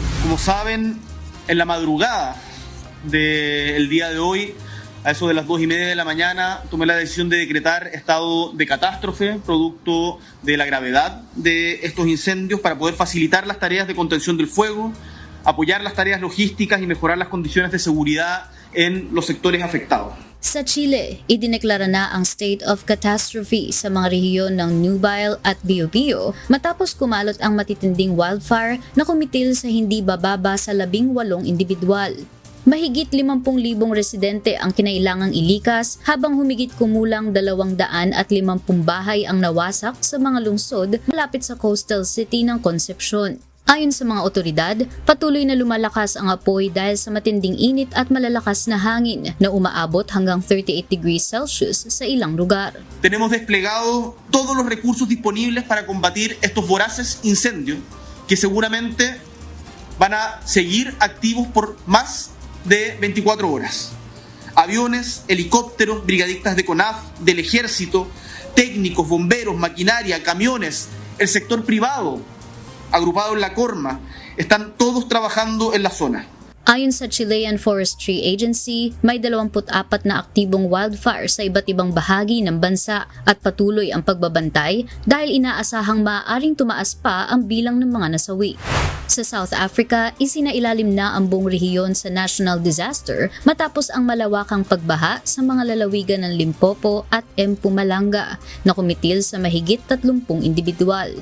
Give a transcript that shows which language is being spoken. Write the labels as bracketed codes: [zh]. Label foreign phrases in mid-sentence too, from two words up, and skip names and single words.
[es] Como saben, en la madrugada del día de hoy, a eso de las 2:30 de la mañana, tomé la decisión de decretar estado de catástrofe producto de la gravedad de estos incendios para poder facilitar las tareas de contención del fuego, apoyar las tareas logísticas y mejorar las condiciones de seguridad en los sectores afectados. [tl] Sa Chile, idineklara na ang [en] state of catastrophe [tl] sa mga rehiyon ng Nubile at Biobío matapos kumalot ang matitinding wildfire na kumitil sa hindi bababa sa 18 individual. Mahigit 50,000 residente ang kinailangang ilikas habang humigit kumulang 250 bahay ang nawasak sa mga lungsod malapit sa [en] coastal city [tl] ng Concepcion. Ayon sa mga otoridad, patuloy na lumalakas ang apoy dahil sa matinding init at malalakas na hangin na umaabot hanggang 38 [en] degrees Celsius [tl] sa ilang lugar. [es] Tenemos desplegado todos los recursos disponibles para combatir estos voraces incendios que seguramente van a seguir activos por más de 24 horas. Aviones, helicópteros, brigadistas de CONAF, del ejército, técnicos, bomberos, maquinaria, camiones, el sector privado, agrupado en la Corma, están todos trabajando en la zona. [tl] Ayon sa Chilean Forestry Agency, may 24 na aktibong wildfire sa iba't ibang bahagi ng bansa at patuloy ang pagbabantay dahil inaasahang maaaring tumaas pa ang bilang ng mga nasawi. Sa South Africa, isinailalim na ang buong rehiyon sa [en] national disaster [tl] matapos ang malawakang pagbaha sa mga lalawigan ng Limpopo at Mpumalanga na kumitil sa mahigit 30 individual.